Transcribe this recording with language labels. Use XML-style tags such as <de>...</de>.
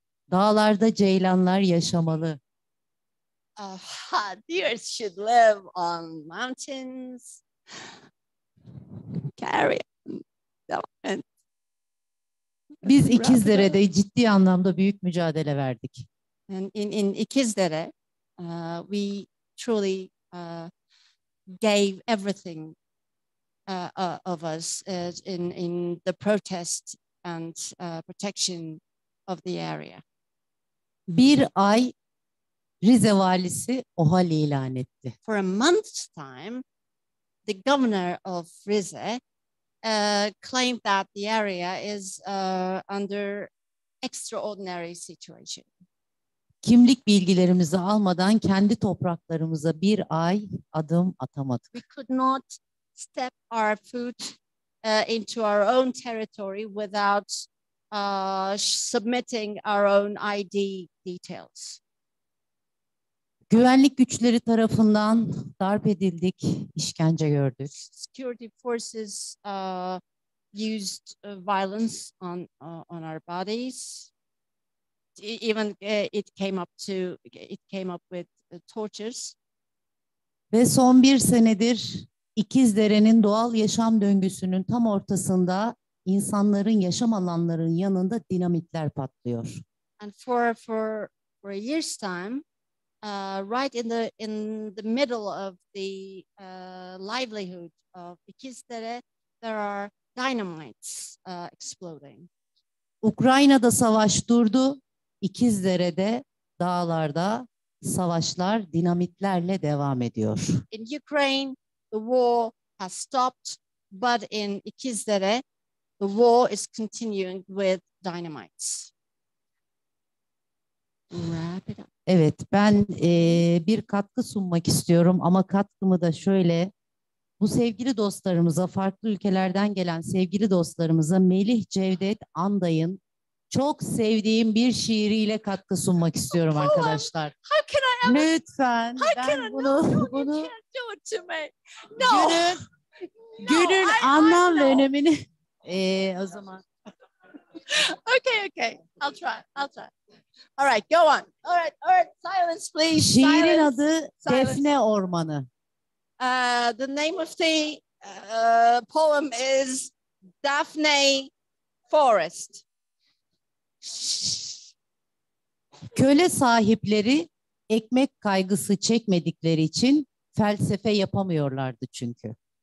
<tr>Dağlarda ceylanlar yaşamalı.</tr> <en>Deer should live on mountains. Carry on.</en> <tr>Biz İkizdere'de ciddi anlamda büyük mücadele verdik.</tr> <en>And in İkizdere, we truly gave everything of us in the protest and protection of the area.</en> <tr>Bir ay Rize valisi OHAL ilan etti.</tr> <en>For a month's time, the governor of Rize claimed that the area is under extraordinary situation.</en> <tr>Kimlik bilgilerimizi almadan kendi topraklarımıza bir ay adım atamadık.</tr> <en>We could not step our foot into our own territory without submitting our own ID details.</en> <tr>Güvenlik güçleri tarafından darp edildik, işkence gördük.</tr> <en>Security forces used violence on our bodies. Even it came up with tortures.</en> <tr>Ve son bir senedir İkizdere'nin doğal yaşam döngüsünün tam ortasında insanların yaşam alanlarının yanında dinamitler patlıyor.</tr> <en>And for a year's time, right in the middle of the livelihood of İkizdere, there are dynamites exploding.</en> <tr>Ukrayna'da savaş durdu, İkizdere'de, dağlarda savaşlar dinamitlerle devam ediyor.</tr> <en>In Ukraine, the war has stopped, but in İkizdere, the war is continuing with dynamites. Wrap it up.</en> <tr>Evet, ben bir katkı sunmak istiyorum ama katkımı da şöyle, bu sevgili dostlarımıza, farklı ülkelerden gelen sevgili dostlarımıza Melih Cevdet Anday'ın çok sevdiğim bir şiiriyle katkı sunmak istiyorum arkadaşlar.</tr> <en>How can I ever?</en> <tr>Lütfen. Ben bunu günün anlam ve önemini o zaman.</tr> <en>Okay. I'll try. All right, go on. All right. Silence, please.</en> <tr>Şiirin adı Defne Ormanı.</tr> <en>The name of the poem is Daphne Forest.</en> <tr>Köle sahipleri ekmek kaygısı çekmedikleri için felsefe yapamıyorlardı çünkü.</tr>